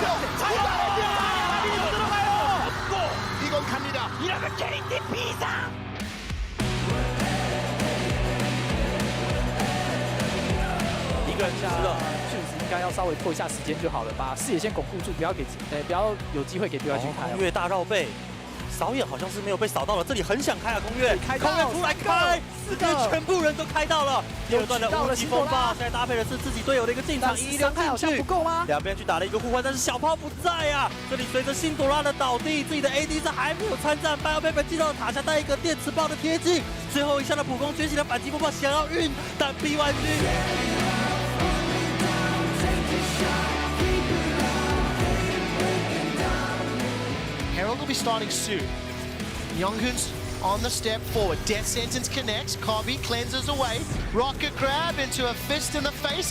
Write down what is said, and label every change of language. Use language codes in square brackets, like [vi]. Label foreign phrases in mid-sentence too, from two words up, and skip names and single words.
[ko] 자연이죠. 들어가요. 또 이건 갑니다. 이러면 게임팀 비상. [zh] 一个人吃了，确实应该要稍微拖一下时间就好了，把视野先巩固住，不要有机会给BLG开。空月大绕背。扫野好像是没有被扫到了，这里很想开啊！空月出来开，4个全部人都开到了。第二段的无极风暴，现在搭配的是自己队友的一个进场1-6进去，不够吗？两边去打了一个互换，但是小炮不在啊！这里随着辛朵拉的倒地，自己的 AD 是还没有参战，BioPaper进到塔下带一个电磁炮的贴近，最后一下的普攻崛起的反击风暴想要运，但 BYG。 [en] Herald will be starting soon. Younghoon's on the step forward. Death Sentence connects. Kobe cleanses away. Rocket grab into a fist in the face.